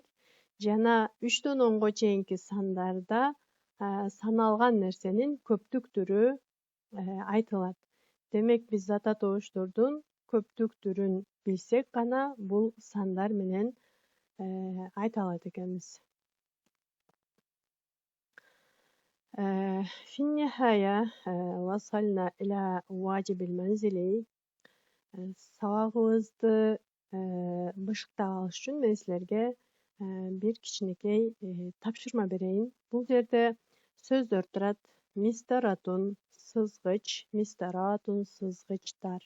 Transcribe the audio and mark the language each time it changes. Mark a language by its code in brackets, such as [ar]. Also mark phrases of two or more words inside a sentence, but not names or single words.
[ky] Жана 3-төн 10го чейинки сандарда саналган нерсенин көптүк түрү айтылат. Демек, биз зат атоочтордун көптүк түрүн билсек гана бул сандар менен айта алат экенбиз. [ar] في النهاية وصلنا إلى واجب المنزلي. [ky] Сабагыбызды бышыктап алыш үчүн мен силерге бир кичинекей тапшырма берейин. Бул жерде сөздөр турат. Мистаратун, сызгыч, мистаратун, сызгычтар.